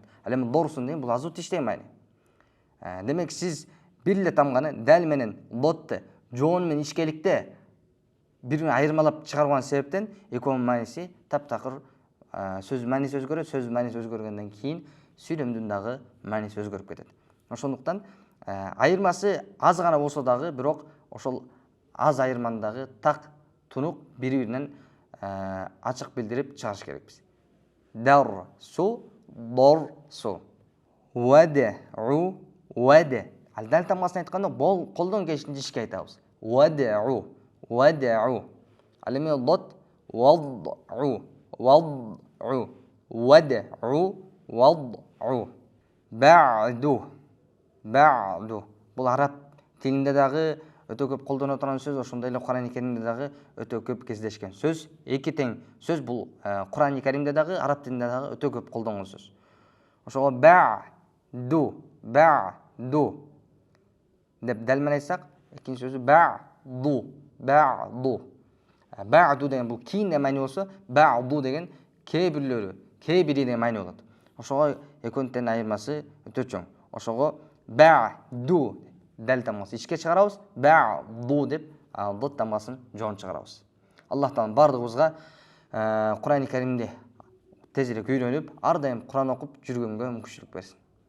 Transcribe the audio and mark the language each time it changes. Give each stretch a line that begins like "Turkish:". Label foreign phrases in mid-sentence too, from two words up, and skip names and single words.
Kyrgyz: Ал эми дорсун деген бул азуу тиштеген маани. Демек сиз бир эле тамганы дал менен дотты жоон менен ичкеликте бирин айырмалап чыгарган себептен экөөнүн мааниси таптакыр сөз мааниси өзгөрөт. Сөз мааниси өзгөргөндөн кийин сүйлөмдүн дагы мааниси өзгөрүп кетет. Ошондуктан айырмасы аз гана болсо дагы, бирок ошол аз айырманы дагы так тунук бири-биринен ачык билдирип чыгарыш керекпиз.
Arabic: درس، ضرس. ودّ، ودّ.
Kyrgyz: Ал дал тамгасын айтканда колдон келишинче ичке айтабыз.
Arabic: ودّ، ودّ.
Kyrgyz: Ал эми дот
Arabic: وضّ، وضّ، وضّ، وضّ. بعد، بعد.
Kyrgyz: Бул араб тилинде дагы өтө көп колдоно турган сөз, ошондой эле Кур'ан Каримде дагы өтө көп кездешкен сөз. Эки тең сөз бул Кур'ан Каримде дагы, араб тилинде дагы өтө көп колдонгон сөз. Ошого
Arabic: بعد، بعد
Kyrgyz: деп дал менен айтсак, экинчи сөзү
Arabic: بعض، بعض.
Kyrgyz: Ba'du деген бул кийин деген мағына болсо, ba'du деген кээ бирлери, кээ бири деген мағына болот. Ошого экөөнүн айырмасы өтө чоң. Ошого ba'du дәл тамгасы ичке чыгарабыз, ba'du деп дот тамгасын жоон чыгарабыз. Аллах таала бардыгыбызга Кур'ан-ы Каримди тезирээк үйрөнүп, ар дайым Кур'ан окуп жүргөнгө мүмкүнчүлүк берсин.